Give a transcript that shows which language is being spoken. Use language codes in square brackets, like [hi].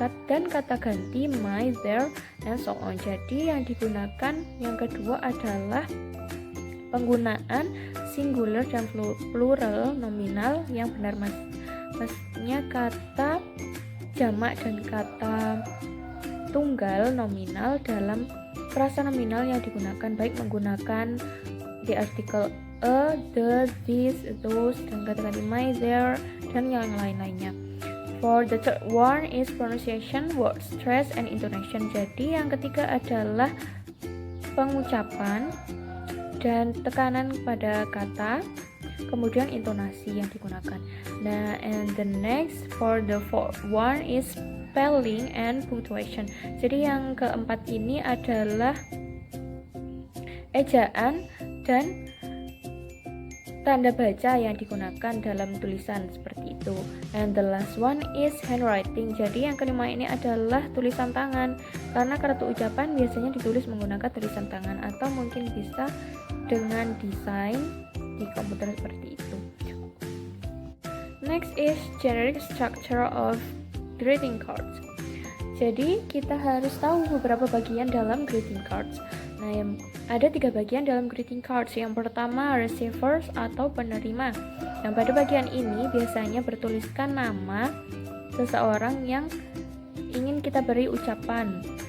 [id] Dan kata ganti my, their, [en] and so on. [id] Jadi yang digunakan yang kedua adalah penggunaan singular dan plural nominal yang benar, maksudnya kata jamak dan kata tunggal nominal dalam frasa nominal yang digunakan, baik menggunakan the article a, the, this, those, dan kata ganti my, their, dan yang lain-lainnya. [en] For the third one is pronunciation, word stress, and intonation. [id] Jadi yang ketiga adalah pengucapan dan tekanan pada kata, kemudian intonasi yang digunakan. [en] Nah, and the next for the fourth one is spelling and punctuation. [id] Jadi yang keempat ini adalah ejaan dan tanda baca yang digunakan dalam tulisan seperti itu. [en] And the last one is handwriting. [id] Jadi yang kelima ini adalah tulisan tangan. Karena kartu ucapan biasanya ditulis menggunakan tulisan tangan atau mungkin bisa dengan desain di komputer seperti itu. [en] Next is generic structure of greeting cards. [id] Jadi kita harus tahu beberapa bagian dalam greeting cards. Nah, ada 3 bagian dalam greeting cards. Yang pertama, receivers atau penerima. Yang pada bagian ini biasanya bertuliskan nama seseorang yang ingin kita beri ucapan.